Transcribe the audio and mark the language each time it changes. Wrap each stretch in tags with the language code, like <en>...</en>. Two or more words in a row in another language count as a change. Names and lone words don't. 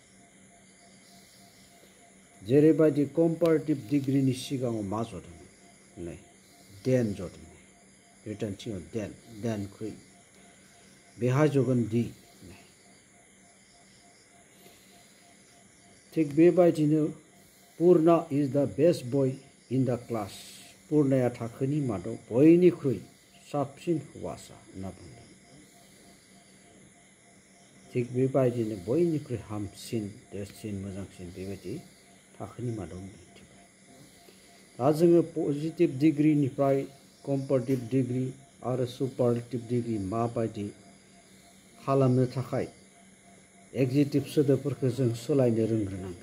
<brx>जेरैबायदि</brx> <en>comparative degree</en> <brx>सिगाङाव मा जदों? देन जदों। रिटर्न सिगाङाव देनख्रुइ बेहाय जगोन दि। थिग बेबायदिनो</brx> <en>Purna is the best boy in the class.</en> <brx>पुर्णाया थाखोनि मादाव बयनिख्रुइ साबसिन हौवासा होनना बुंदों। थिग बेबायदिनो बयनिख्रुइ हामसिन देरसिन मोजांसिन बेबायदि थाखोनि मादाव दिन्थिबाय। दा जोङो</brx> <en>positive degree comparative degree</en> <brx>आरो</brx> <en>superlative degree</en> <brx>माबायदि खालामनो थाखाय एग्जेक्टिभ सोदोबफोरखौ जों सोलायनो रोंग्रोनांगोन।</brx>